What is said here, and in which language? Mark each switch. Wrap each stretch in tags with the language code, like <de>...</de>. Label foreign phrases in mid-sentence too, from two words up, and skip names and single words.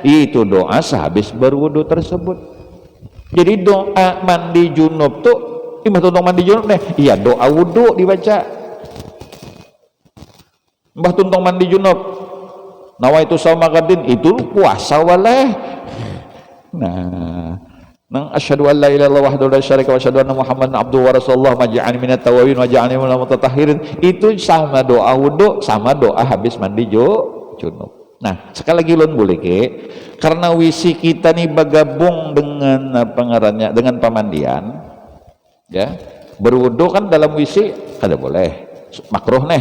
<bjn>Itu doa sehabis berwudu tersebut. Jadi doa mandi junub tuh mbah tuntung mandi junub nih. Iya doa wudu dibaca. Mbah tuntung mandi junub.</bjn> <ar>نويت صوم غد</ar> <bjn>itu puasa waleh. Nah, nang</bjn> <ar>أشهد أن لا إله إلا الله وحده لا شريك وأشهد أن محمدا عبده ورسول الله اجعلني من التوابين وجعلني من المتطهرين,</ar> <bjn>itu sama doa wudu sama doa habis mandi junub. Nah sekali lagi ulun boleh ke karena wisi kita nih bergabung dengan apa ngarannya dengan pemandian ya, berwudu kan dalam wisi kada boleh makruh nih.</bjn>